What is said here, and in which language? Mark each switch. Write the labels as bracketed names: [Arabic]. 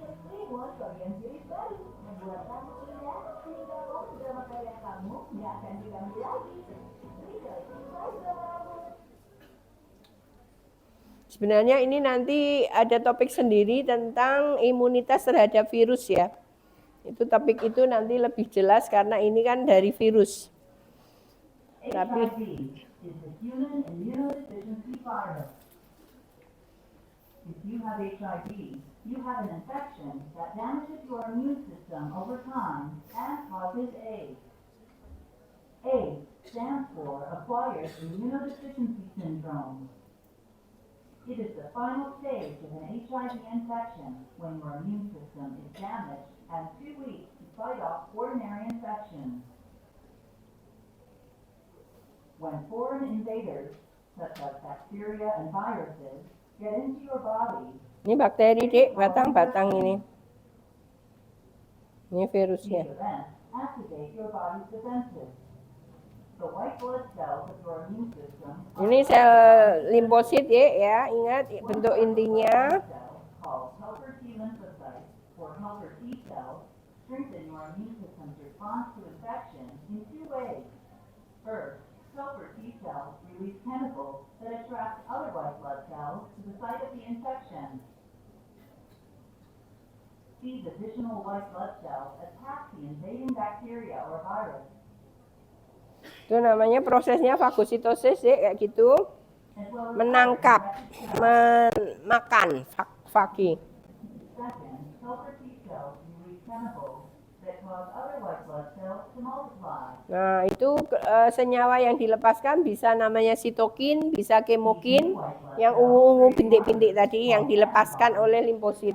[Indonesian] Ribuan bagian jilid baru membuat kamu indah sehingga momen drama Korea kamu nggak akan diganggu lagi. Sebenarnya ini nanti ada topik sendiri tentang imunitas terhadap virus ya. Itu topik itu nanti lebih jelas karena ini kan dari virus. Tapi [English] HIV is the human immunodeficiency virus. If you have HIV, you have an infection that damages your immune system over time and causes AIDS. AIDS stands for Acquired Immunodeficiency Syndrome. It is the final stage of an HIV infection when your immune system is damaged and too weak to fight off ordinary infections. When foreign invaders, such as bacteria and viruses, get into your body, [Indonesian] ini bakteri, Dik, batang-batang ini. Ini [English] these [Indonesian] virusnya. [English] events activate your body's defenses. The white blood cells of your immune system [Indonesian] Ini sel limfosit ya, ingat bentuk intinya. [English] cells called helper T lymphocytes or helper T cells strengthen your immune system's response to infection in two ways. First, helper T cells release chemicals that attract other white blood cells to the site of the infection. These additional white blood cells attack the invading bacteria or virus, [Indonesian] Itu namanya prosesnya fagositosis ya, kayak gitu. [English] as well as [Indonesian] Menangkap, makan, fagi. [English] Second, helper T cells release chemicals that cause other white blood cells to multiply. [Indonesian] Nah, itu senyawa yang dilepaskan bisa namanya sitokin, bisa kemokin, yang ungu-ungu bintik-bintik tadi yang dilepaskan oleh limfosit,